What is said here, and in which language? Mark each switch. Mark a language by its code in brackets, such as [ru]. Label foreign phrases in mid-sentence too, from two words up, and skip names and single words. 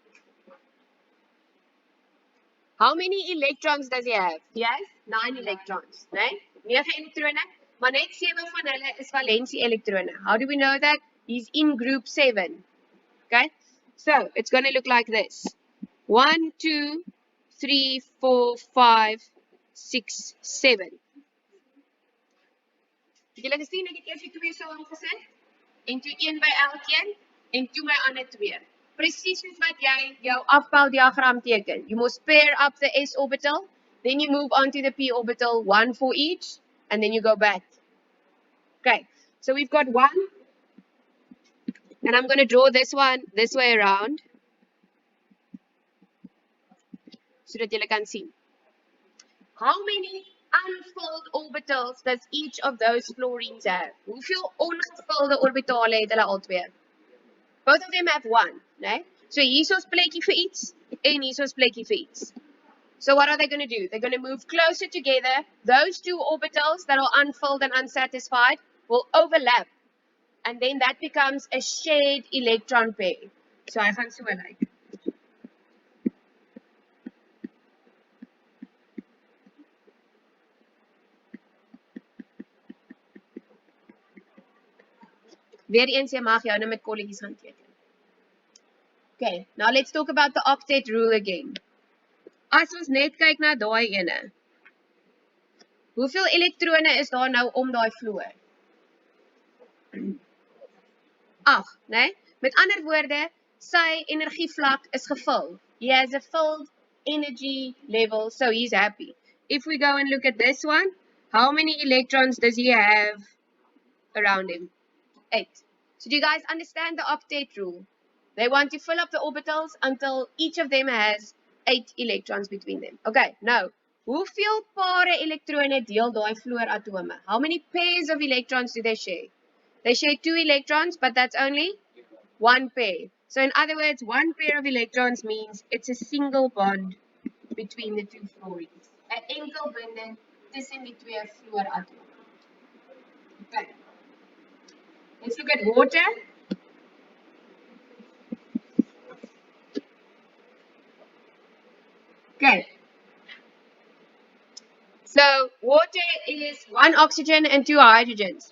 [en] How many electrons does he have? He has 9 electrons, né? [af] 9 elektrone, maar net 7 van hulle is valensie elektrone. [en] How do we know that? He's in group 7. Okay, so it's going to look like this. 1, 2, 3, 4, 5, 6, 7. [af] Het julle gesien, ek het eers die 2 saamgesit, en toe 1 by elkeen, en toe my ander 2. Presies soos wat jy jou afboudiagram teken. [en] You must pair up the s orbital, then you move on to the p orbital, 1 for each, and then you go back. Okay, so we've got 1, and I'm going to draw this one this way around, so that you can see. How many unfilled orbitals does each of those fluorines have? [af] Hoeveel ongevulde orbitale het hulle albei? [en] Both of them have 1, né? [af] So hierso's plekkie vir iets en hierso's plekkie vir iets. [en] So what are they going to do? They're going to move closer together. Those 2 orbitals that are unfilled and unsatisfied will overlap, and then that becomes a shared electron pair. [af] So hy gaan so lyk. Weer eens, jy mag jou nou met kolletjies gaan teken. [en] Okay, now let's talk about the octet rule again. [af] As ons net kyk na daai ene, hoeveel elektrone is daar nou om daai fluor? 8, né? Met ander woorde, sy energievlak is gevul. [en] He has a filled energy level, so he's happy. If we go and look at this one, how many electrons does he have around him? 8. So do you guys understand the octet rule? They want to fill up the orbitals until each of them has 8 electrons between them. Okay, now, [af] hoeveel pare elektrone deel daai fluoratome? [en] How many pairs of electrons do they share? They share 2 electrons, but that's only 1 pair. So in other words, 1 pair of electrons means it's a single bond between the 2 fluorines. [af] 'n enkel binding tussen die 2 fluoratome. [en] Okay. Let's look at water. Okay. So water is 1 oxygen and 2 hydrogens.